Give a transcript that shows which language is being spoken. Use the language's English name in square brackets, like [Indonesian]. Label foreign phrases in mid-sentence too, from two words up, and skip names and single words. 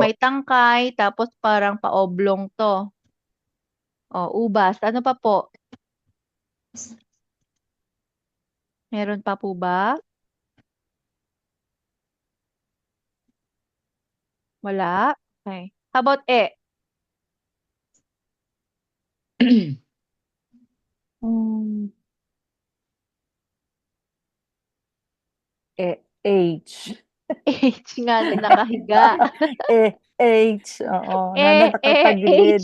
[Filipino] may tangkay, tapos parang pa-oblong to. Ubas. Ano pa po? Meron pa po ba? Wala? [English] Okay. How about E? Mm, H. [Filipino] H nga na nakahiga. H. Oo, na H